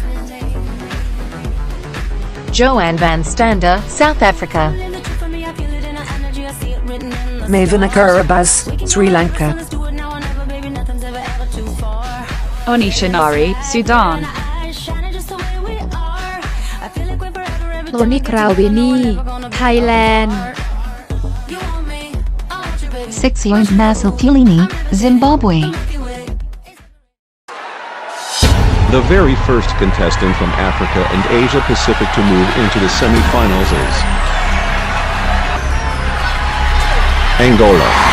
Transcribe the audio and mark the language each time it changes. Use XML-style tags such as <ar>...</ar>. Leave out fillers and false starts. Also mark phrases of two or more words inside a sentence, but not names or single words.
<en>Joanne Van Standa, South Africa. Mavena Karabas, Sri Lanka. Onisha Nari, Sudan. Loni Krawini, Thailand. Sexy-owned Masopulini, Zimbabwe. The very first contestant from Africa and Asia Pacific to move into the semi-finals is Angola.</en>